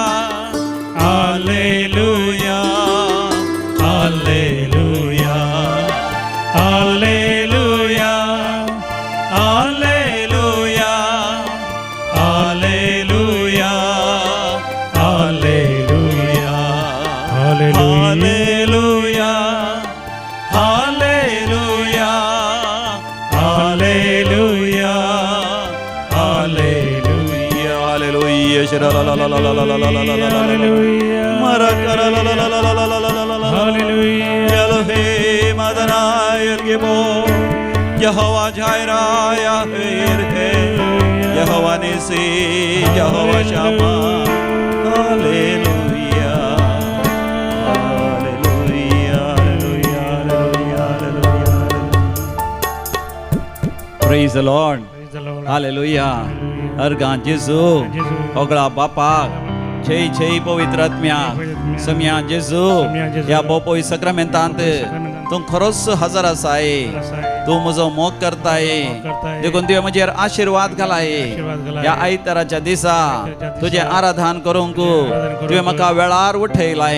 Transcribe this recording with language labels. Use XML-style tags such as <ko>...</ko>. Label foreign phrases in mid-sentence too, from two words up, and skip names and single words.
<he>הללויה הללויה הללויה הללויה הללויה הללויה הללויה ಹಲ್ಲೆಲೂಯಾ ಹಲ್ಲೆಲೂಯಾ הללויה הללויה ಹಲ್ಲೆಲೂಯಾ Elohim Adonai El Gibor, Yehovah Jireh, Yehovah Nissi, Yehovah Shammah. Hallelujah, hallelujah, hallelujah, hallelujah, hallelujah.</he> <en>Praise the Lord. Hallelujah.</en> <kok>Argan Jesu, Ogla Bapa. Cei पवित्र आत्म्या सम्या जेजू या बोपोई सक्रामेंतांत तू खरोच हजर आसाय. तू म्हजो मोग करताय देखून तुवें म्हजेर आशीर्वाद घालाय. या आयताराच्या दिसा तुझे आराधन करूंक तुवें म्हाका वेळार उठयलाय.</kok>